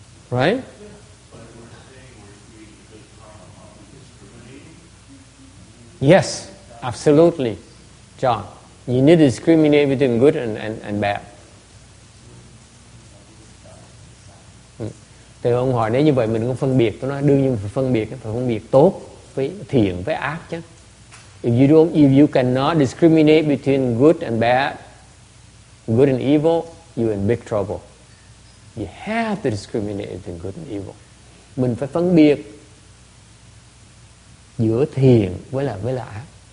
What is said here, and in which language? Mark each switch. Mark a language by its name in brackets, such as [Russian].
[English] Right? Yes, absolutely, John. You need to discriminate between good and bad. [Vietnamese] Thì ông hỏi nếu như vậy mình không phân biệt, tôi nói đương nhiên phải phân biệt, phải phân biệt tốt với thiện với ác chứ. [English] If you cannot discriminate between good and bad, good and evil, you're in big trouble. You have to discriminate between good and evil. [Vietnamese] Mình phải phân biệt giữa thiện với là ác.